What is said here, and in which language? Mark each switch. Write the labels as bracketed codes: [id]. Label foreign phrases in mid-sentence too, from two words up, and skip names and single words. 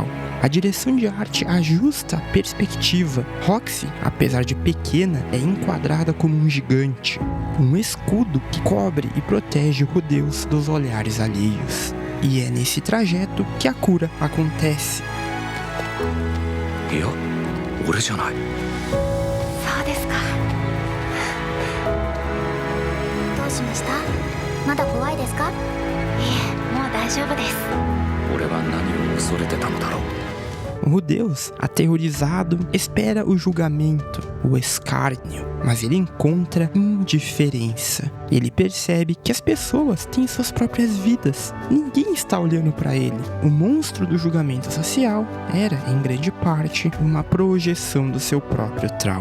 [pt] A direção de arte ajusta a perspectiva. Roxy, apesar de pequena, é enquadrada como um gigante. Um escudo que cobre e protege o Rudeus dos olhares alheios. E é nesse trajeto que a cura acontece. [ja] いや、俺じゃない。そうですか。どうしました？まだ怖いですか？いえ、もう大丈夫です。俺は何を恐れてたのだろう。 [pt] O Rudeus, aterrorizado, espera o julgamento, o escárnio, mas ele encontra indiferença. Ele percebe que as pessoas têm suas próprias vidas. Ninguém está olhando para ele. O monstro do julgamento social era, em grande parte, uma projeção do seu próprio trauma.